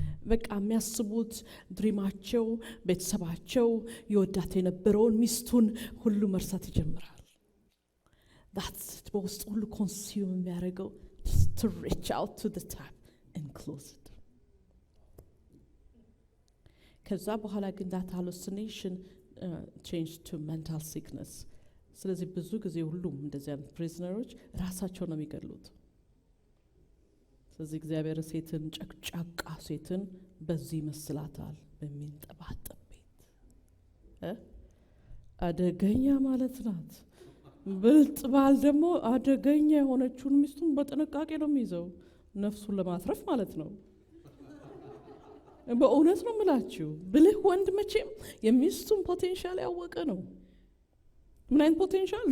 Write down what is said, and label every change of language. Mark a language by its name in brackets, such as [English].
[Amharic] በቃ የሚያስቡት ድሪማቸው ቤተሰባቸው የወዳት የነበረውን ሚስቱን ሁሉ መርሳት ይጀምራል። that's በውስጥ ሁሉ ኮንሱም የሚያደርገው [English] to reach out to the tap and close it. [Amharic] ከዛ በኋላ ግን [English] that hallucination changed to mental sickness. [Amharic] ስለዚህ ብዙ ጊዜ ሁሉም እንደዚህ አይነት ፕሪዝነሮች ራሳቸውን ነው የሚገሉት። ስለዚህ እግዚአብሔር ሴትን ጨቅጫቃ ሴትን በዚህ ይመስላታል፣ በሚንጠባጠብ ቤት አደገኛ ማለት ናት። ብልጥ ባል ደግሞ አደገኛ የሆነችውን ሚስቱን በጥንቃቄ ነው የሚይዘው፣ ነፍሱን ለማትረፍ ማለት ነው። በእውነት ነው የምላችሁ። ብልህ ወንድ መቼም የሚስቱን ፖቴንሻል ያወቀ ነው። ምን አይነት ፖቴንሻል?